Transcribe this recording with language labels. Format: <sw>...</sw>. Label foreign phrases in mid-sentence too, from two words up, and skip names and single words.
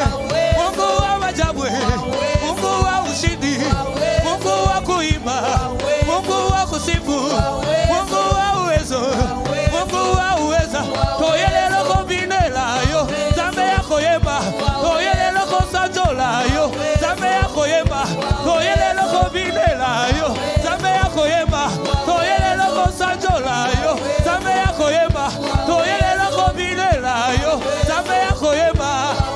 <sw>Mungu wa majabu, Mungu wa ushindi, Mungu wa kuimba, Mungu wa kusifu, Mungu wa uwezo, Mungu wa uweza.</sw> <ln>Toyele loko binela yo, zambe yako yemba. Toyele loko sanjola yo, zambe yako yemba. Toyele loko binela yo, zambe yako yemba. Toyele loko sanjola yo, zambe yako yemba. Toyele loko binela yo, zambe yako yemba.</ln>